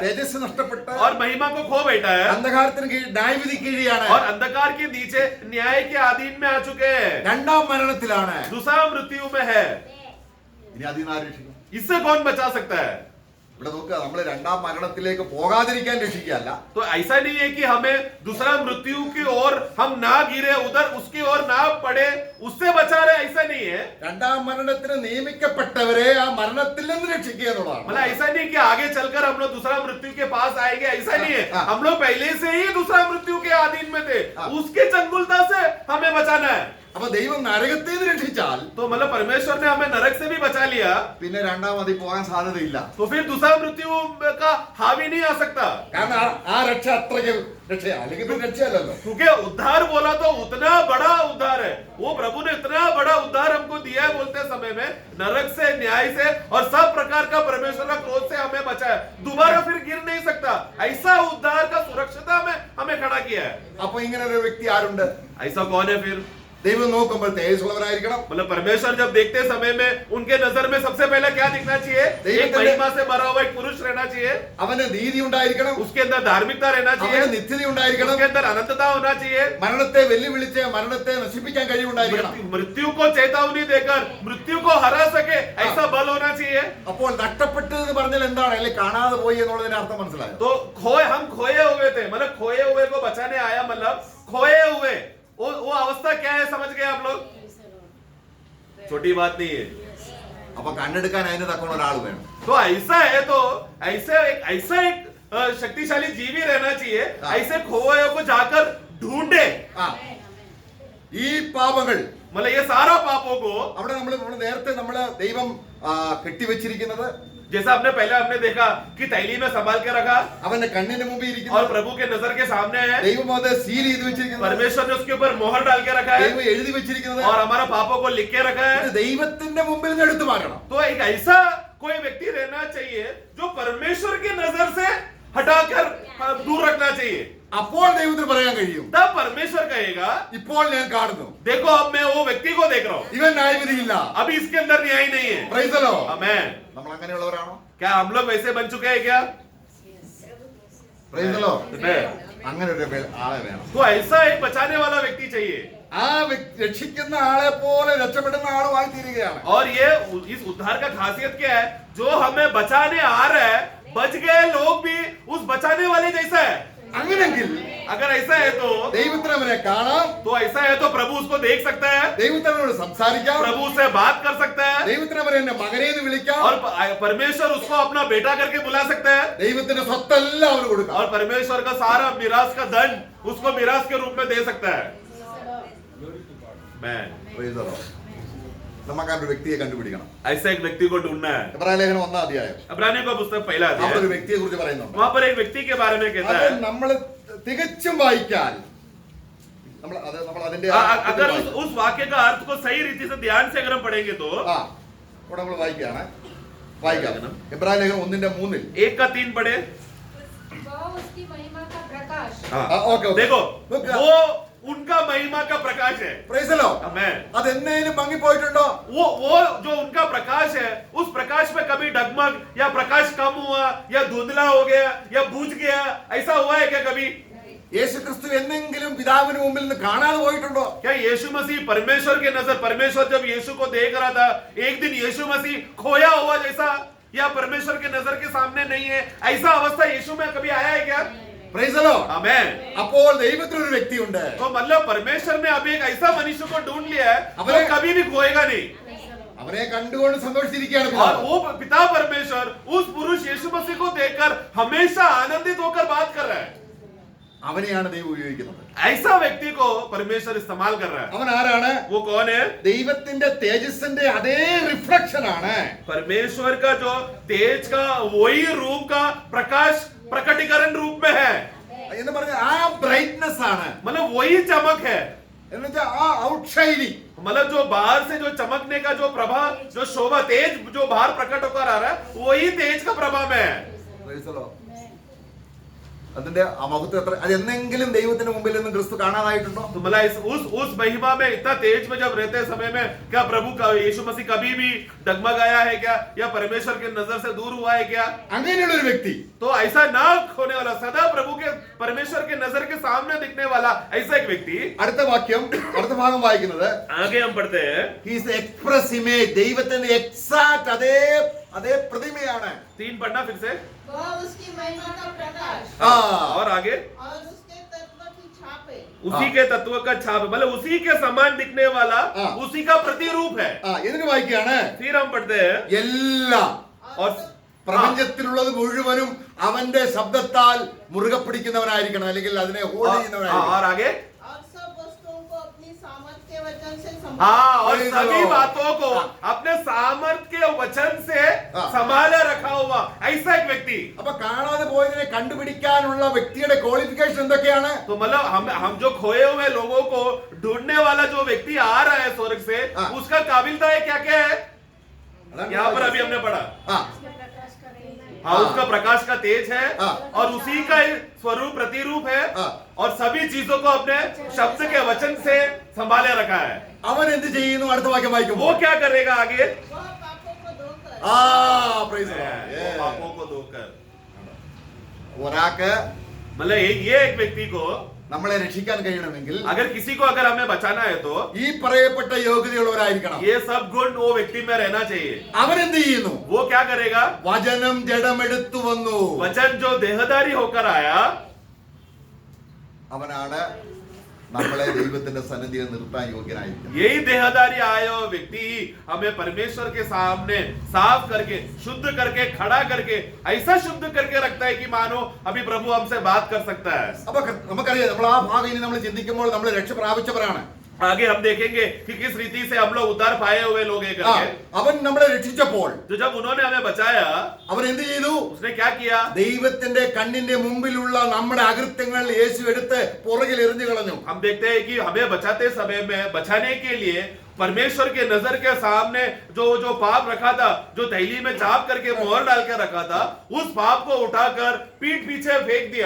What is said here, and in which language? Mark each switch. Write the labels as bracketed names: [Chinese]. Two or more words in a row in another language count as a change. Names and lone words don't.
[Malayalam] തേജസ് നഷ്ടപ്പെട്ട് [Hindi] और महिमा को खो बैठा है [Malayalam] അന്ധകാരത്തിന് കീഴിൽ ന്യായവിധി കീഴിയാണ്. [Hindi] और अंधकार के नीचे न्याय के अधीन में आ चुके हैं, [Malayalam] രണ്ടാം മരണത്തിലാണ്. [Hindi] दूसरा मृत्यु में है। [Malayalam] ഇനി അതിൽ നിന്ന് ആര് രക്ഷിക്കും? [Hindi] इससे कौन बचा सकता है? [Malayalam] ഇവിടെ നോക്കുക, നമ്മൾ രണ്ടാം മരണത്തിലേക്ക് പോകാതിരിക്കാൻ രക്ഷിക്കുകയല്ല, [Hindi] तो ऐसा नहीं है कि हमें दूसरा मृत्यु की ओर हम ना गिरे, उधर उसकी ओर ना पड़े, उससे बचा रहे, ऐसा नहीं है। [Malayalam] രണ്ടാം മരണത്തിന് നിയമിക്കപ്പെട്ടവരെ ആ മരണത്തിൽ നിന്ന് രക്ഷിക്കുക എന്നുള്ളതാണ്. [Hindi] मतलब ऐसा नहीं कि आगे चलकर हम लोग दूसरा मृत्यु के पास आएंगे, ऐसा नहीं है। हाँ। हम लोग पहले से ही दूसरा मृत्यु के अधीन में थे, हाँ। उसके चंगुलता से हमें बचाना है। [Malayalam] അപ്പൊ ദൈവം നരകത്തിൽ നിന്ന് രക്ഷിച്ചാൽ [Hindi] तो मतलब परमेश्वर ने हमें नरक से भी बचा लिया, [Malayalam] പിന്നെ രണ്ടാം അതിൽ പോകാൻ സാധ്യതയില്ല. [Hindi] तो फिर दूसरा मृत्यु का हावी नहीं आ सकता। [Malayalam] കാരണം ആ രക്ഷ അത്രയ്ക്ക് രക്ഷയാ, അല്ലെങ്കിൽ പിന്നെ രക്ഷയല്ലല്ലോ. [Hindi] क्योंकि उद्धार बोला तो उतना बड़ा उद्धार है, वो प्रभु ने इतना बड़ा उद्धार हमको दिया है, बोलते समय में नरक से, न्याय से और सब प्रकार का परमेश्वर का क्रोध से हमें बचाया, दोबारा फिर गिर नहीं सकता। ऐसा उद्धार का सुरक्षिता में हमें खड़ा किया है। [Malayalam] അപ്പൊ ഇങ്ങനെ ഒരു വ്യക്തി ആരുണ്ട്? [Hindi] ऐसा कौन है फिर? [Malayalam] ദൈവം നോക്കുമ്പോൾ തേജസ്സുള്ളവരായിരിക്കണം. [Hindi] मतलब परमेश्वर जब देखते समय में उनके नजर में सबसे पहले क्या दिखना चाहिए? एक महिमा से भरा हुआ एक पुरुष रहना चाहिए, [Malayalam] അവന് നീതി ഉണ്ടായിരിക്കണം, [Hindi] उसके अंदर धार्मिकता रहना चाहिए, [Malayalam] അവന് നിത്യത ഉണ്ടായിരിക്കണം, [Hindi] उसके अंदर अनंतता होना चाहिए, [Malayalam] മരണത്തെ വെല്ലുവിളിച്ച് മരണത്തെ നശിപ്പിക്കാൻ കഴിവുണ്ടായിരിക്കണം. [Hindi] मृत्यु को चेतावनी देकर मृत्यु को हरा सके ऐसा बल होना चाहिए. [Malayalam] അപ്പോൾ നഷ്ടപ്പെട്ടത് പറഞ്ഞാൽ എന്താണ്, അല്ലെങ്കിൽ കാണാതെ പോയി എന്നുള്ളതിന്റെ अर्थം മനസ്സിലായോ? [Hindi] तो हम खोए हुए थे, मतलब खोए हुए को बचाने आया, मतलब खोए हुए वो अवस्था क्या है समझ गए आप लोग? छोटी बात नहीं है. [Malayalam] അപ്പൊ കണ്ണെടുക്കാൻ അതിന് തക്കമുള്ള ഒരാൾ വേണം. [Hindi] तो ऐसा है, तो ऐसा एक शक्तिशाली जीवी रहना चाहिए, ऐसे खोए को जाकर ढूंढे. [Malayalam] ആ ഈ പാപങ്ങൾ [Hindi] मतलब ये सारा पापों को, [Malayalam] അവിടെ നമ്മൾ നേരത്തെ നമ്മള് ദൈവം കെട്ടിവെച്ചിരിക്കുന്നത്, [Hindi] जैसा हमने देखा कि तैली में संभाल के रखा [Malayalam] അവന്റെ കണ്ണിന് മുമ്പിൽ [Hindi] और [Malayalam] ഇരിക്കുന്നത്, [Hindi] प्रभु के नजर के सामने है. [Malayalam] ദൈവം അത് സീൽ ചെയ്ത് വെച്ചിരിക്കുന്നത്, [Hindi] परमेश्वर ने उसके ऊपर मोहर डाल के रखा है [Malayalam] ദൈവം എഴുതി വെച്ചിരിക്കുന്നത്, [Hindi] और हमारा पापों को लिख के रखा [Malayalam] ഇത് [Hindi] है. [Malayalam] ദൈവത്തിന്റെ മുമ്പിൽ നിന്ന് എടുത്തു മാറ്റണം. [Hindi] तो एक ऐसा कोई व्यक्ति रहना चाहिए जो परमेश्वर की नजर से हटाकर दूर रखना चाहिए. [Malayalam] അപ്പോൾ ദൈവത്തിന് പറയാൻ കഴിയും, [Hindi] तब परमेश्वर कहेगा, [Malayalam] ഇപ്പോൾ ഞാൻ കാണുന്നു, [Hindi] देखो अब मैं वो व्यक्ति को देख रहा हूँ, [Malayalam] ഇവൻ ന്യായവിധിയില്ല. [Hindi] अभी इसके अंदर न्याय नहीं है. [English] Praise the Lord. [Hindi] आमेन. [Malayalam] നമ്മൾ അങ്ങനെയുള്ളവരാണോ? [Hindi] क्या हम लोग वैसे बन चुके हैं क्या? [English] Praise the Lord. [Hindi] नहीं. [Malayalam] അങ്ങനെ ഒരു ആളെ വേണം. [Hindi] तो ऐसा एक बचाने वाला व्यक्ति चाहिए. [Malayalam] ആ രക്ഷിക്കുന്ന ആളെ പോലെ രക്ഷപ്പെടുന്ന ആളുമായി തീരുകയാണ്. [Hindi] और ये इस उद्धार का खासियत क्या है? जो हमें बचाने आ रहा है, बच गए लोग भी उस बचाने वाले जैसा है. [Malayalam] അങ്ങനെങ്കിൽ [Hindi] अगर ऐसा है तो [Malayalam] ദൈവത്തിന് അവനെ കാണാം, [Hindi] ऐसा है तो प्रभु उसको देख सकता है, [Malayalam] ദൈവത്തിന് അവനോട് സംസാരിക്കാം, [Hindi] प्रभु उससे बात कर सकता है, [Malayalam] ദൈവത്തിന് അവനെ എന്നെ മകനെ എന്ന് വിളിക്കാം, [Hindi] और परमेश्वर उसको अपना बेटा करके बुला सकता है, [Malayalam] ദൈവത്തിന്റെ സ്വത്തെല്ലാം അവന് കൊടുക്കാം. [Hindi] और परमेश्वर का सारा मिरास का दंड उसको मिरास के रूप में दे सकता है. मैं [English] Praise the Lord. [Malayalam] നമുക്ക് ആ ഒരു വ്യക്തിയെ കണ്ടുപിടിക്കണം. [Hindi] ऐसा एक व्यक्ति को ढूंढना है. [Malayalam] എബ്രായ ലേഖനം 1-ാം അധ്യായം [Hindi] इब्रानियों का पुस्तक पहला [Malayalam] അവിടെ ഒരു [Hindi] अध्याय, [Malayalam] വ്യക്തിയെ കുറിച്ച് പറയുന്നുണ്ട്. [Hindi] वहां पर एक व्यक्ति के बारे में कहता [Malayalam] അത് [Hindi] है. [Malayalam] നമ്മൾ തികച്ചും വായിക്കാൻ നമ്മൾ അതിന്റെ [Hindi] अगर उस वाक्य का अर्थ को सही रीति से ध्यान से अगर हम पढ़ेंगे तो [Malayalam] ഇവിടെ നമ്മൾ വായിക്കാം. എബ്രായ ലേഖനം 1:3 [Hindi] 1:3 पढ़े. वह उसकी महिमा का प्रकाश, [Malayalam] ഓക്കെ [Hindi] देखो वो उनका महिमा का प्रकाश है. [English] Praise the Lord. [Hindi] आमेन. [Malayalam] അതെന്നേലും ഭംഗിപ്പോയിട്ടുണ്ടോ? [Hindi] वो जो उनका प्रकाश है, उस प्रकाश में कभी डगमग या प्रकाश कम हुआ या धुंधला हो गया या बुझ गया, ऐसा हुआ है क्या कभी? [Malayalam] യേശു ക്രിസ്തു എന്നെങ്കിലും പിതാവിന് മുമ്പിൽ നിന്ന് കാണാതെ പോയിട്ടുണ്ടോ? [Hindi] क्या यीशु मसीह परमेश्वर के नजर, परमेश्वर जब यीशु को देख रहा था, एक दिन यीशु मसीह खोया हुआ जैसा या परमेश्वर के नजर के सामने नहीं है, ऐसा अवस्था यीशु में कभी आया है क्या? [English] Praise the Lord. [Hindi] आमेन. [Malayalam] അപ്പോൾ ദൈവത്തിന് ഒരു വ്യക്തിയുണ്ട്. [Hindi] तो मतलब परमेश्वर ने अभी एक ऐसा मनुष्य को ढूंढ लिया है जो अपने- कभी भी खोएगा नहीं. [Malayalam] അവനെ കണ്ടുകൊണ്ട് സന്തോഷിച്ചിരിക്കുകയാണ് [Hindi] और [Malayalam] പിതാവ്. [Hindi] वो पिता परमेश्वर उस पुरुष यीशु मसीह को देखकर हमेशा आनंदित होकर बात कर रहा है. [Malayalam] അവനെയാണ് ദൈവം ഉപയോഗിക്കുന്നത്. [Hindi] ऐसा व्यक्ति को परमेश्वर इस्तेमाल कर रहा है. [Malayalam] അവൻ ആരാണ്? [Hindi] वो कौन है? [Malayalam] ദൈവത്തിന്റെ തേജസ്സിന്റെ അതേ റിഫ്ലക്ഷൻ ആണ്. [Hindi] परमेश्वर का जो तेज का वही रूप का प्रकाश प्रकटीकरण रूप में है. [Malayalam] എന്ന് പറഞ്ഞ ആ ബ്രൈറ്റ്നെസ് ആണ്. [Hindi] मतलब वही चमक है. [Malayalam] എന്ന് വെച്ചാൽ ആ ഔട്ട്ഷൈനിങ്. [Hindi] मतलब जो बाहर से जो चमकने का जो प्रभा, जो शोभा, तेज जो बाहर प्रकट होकर आ रहा है, वही तेज का प्रभाव में है. [English] Praise the Lord. [Malayalam] അതിന്റെ ആ മഹത്വം എത്ര, അത് എന്നെങ്കിലും ദൈവത്തിന് മുമ്പിൽ നിന്നും ക്രിസ്തു കാണാതായിട്ടുണ്ടോ? [Hindi] तो मतलब उस महिमा में इतना तेज में जब रहते समय में क्या प्रभु का यीशु मसीह कभी भी डगमगाया है क्या, या परमेश्वर के नजर से दूर हुआ है क्या? [Malayalam] അങ്ങനെയുള്ള ഒരു വ്യക്തി [Hindi] तो ऐसा ना होने वाला, सदा प्रभु के परमेश्वर के नजर के सामने दिखने वाला ऐसा एक व्यक्ति. [Malayalam] അടുത്ത വാക്യം, അടുത്ത ഭാഗം വായിക്കുന്നത്, [Hindi] आगे हम पढ़ते हैं. [English] he is the express image, [Malayalam] ദൈവത്തിന്റെ എക്സാക്ട് അതേ പ്രതിമയാണ്. [Hindi] 3 पढ़ना फिर से. वह उसकी महिमा का प्रकाश और आगे और उसके तत्व की छाप है. उसी के तत्व का छाप, मतलब उसी के समान दिखने वाला, हाँ। उसी का प्रतिरूप है. [Malayalam] എന്നിട്ട് വായിക്കുകയാണ്, [Hindi] फिर हम पढ़ते हैं. [Malayalam] എല്ലാം [Hindi] और [Malayalam] പ്രപഞ്ചത്തിലുള്ളത് മുഴുവനും അവന്റെ ശബ്ദത്താൽ മുറുകെ പിടിക്കുന്നവനായിരിക്കണം, അല്ലെങ്കിൽ അതിനെ ഹോൾഡ് ചെയ്യുന്നവനായിരിക്കണം. [Hindi] और आगे. और सब वस्तुओं को अपनी सामर्थ के वचन से हाँ, और [English] Praise the [Hindi] सभी [English] Lord. [Hindi] बातों को हाँ। अपने सामर्थ के वचन से हाँ। संभाले रखा हुआ ऐसा एक व्यक्ति. [Malayalam] അപ്പൊ കാണാതെ പോയതിനെ കണ്ടുപിടിക്കാനുള്ള വ്യക്തിയുടെ ക്വാളിഫിക്കേഷൻ എന്തൊക്കെയാണ്? [Hindi] तो मतलब हम जो खोए हुए लोगों को ढूंढने वाला जो व्यक्ति आ रहा है स्वर्ग से, हाँ। उसका काबिलता है क्या क्या है? [Malayalam] അതാണ് [Hindi] यहाँ पर अभी हमने पढ़ा. ആ, हाँ, उसका प्रकाश का तेज है हाँ। और उसी का स्वरूप प्रतिरूप है हाँ। और सभी चीजों को अपने शब्द के वचन से संभाले रखा है। [Malayalam] അവൻ എന്ത് ചെയ്യുന്നു? അടുത്ത വാക്യം [Hindi] वो [Malayalam] വായിക്കുമ്പോൾ [Hindi] क्या करेगा आगे? वह पापों को धोकर [English] praise the Lord. [Hindi] वो पापों को धोकर, [Malayalam] ഒരാൾക്ക് [Hindi] मतलब ये एक व्यक्ति को [Malayalam] നമ്മളെ രക്ഷിക്കാൻ കഴിയണമെങ്കിൽ [Hindi] अगर किसी को अगर हमें बचाना है तो ഈ പറയപ്പെട്ട യോഗ്യതയുള്ളവരായിരിക്കണം. ये सब गुण वो व्यक्ति में रहना चाहिए। [Malayalam] അവൻ എന്ത് ചെയ്യുന്നു? [Hindi] वो क्या करेगा? [Malayalam] വചനം ജഡമെടുത്തു വന്നു. [Hindi] वचन जो देहधारी होकर आया, അവനാണ് നമ്മളെ ദൈവത്തിന്റെ സന്നിധിയിൽ നിർത്താൻ യോഗ്യനായിരിക്കുന്നത്. यही देहधारी आया हुआ व्यक्ति हमें परमेश्वर के सामने साफ करके शुद्ध करके खड़ा करके ऐसा शुद्ध करके रखता है कि मानो अभी प्रभु हमसे बात कर सकता है। [Malayalam] അപ്പൊ നമുക്കറിയാം, നമ്മൾ ആ ഭാഗം ഇനി നമ്മൾ ചിന്തിക്കുമ്പോൾ നമ്മൾ രക്ഷ പ്രാപിച്ചവരാണ്. [Hindi] आगे हम देखेंगे कि किस रीति से हम लोग उद्धार पाए हुए लोग हैं ആ, करके। [Malayalam] അവൻ നമ്മളെ രക്ഷിച്ചപ്പോൾ [Hindi] तो जब उन्होंने हमें बचाया, [Malayalam] അവൻ എന്ത് ചെയ്തു? [Hindi] उसने क्या किया? [Malayalam] ദൈവത്തിന്റെ കണ്ണിന്റെ മുമ്പിലുള്ള നമ്മുടെ അകൃത്യങ്ങൾ യേശു എടുത്ത് പുറകിൽ എറിഞ്ഞു കളഞ്ഞു. [Hindi] हम देखते हैं कि हमें बचाते समय में बचाने के लिए परमेश्वर के नजर के सामने जो जो पाप रखा था, जो थैली में चाप करके मोहर डाल के रखा था, उस पाप को उठाकर पीठ पीछे फेंक दिया।